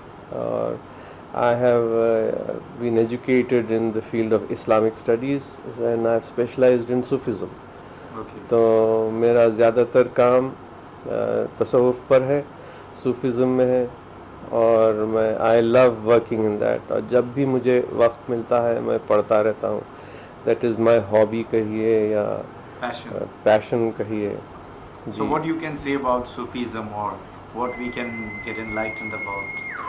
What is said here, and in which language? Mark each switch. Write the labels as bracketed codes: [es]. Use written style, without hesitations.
[ur] اور [en] I have been educated in the field of Islamic studies and I have specialized in Sufism. [ur] تو میرا زیادہ تر کام تصوف پر ہے, صوفیزم میں ہے, اور میں [en] I love working in that. [ur] اور جب بھی مجھے وقت ملتا ہے میں پڑھتا رہتا ہوں. [en] that is my hobby [ur] کہیے یا پیشن کہیے. [en] So what you can say about Sufism, or what we can get enlightened about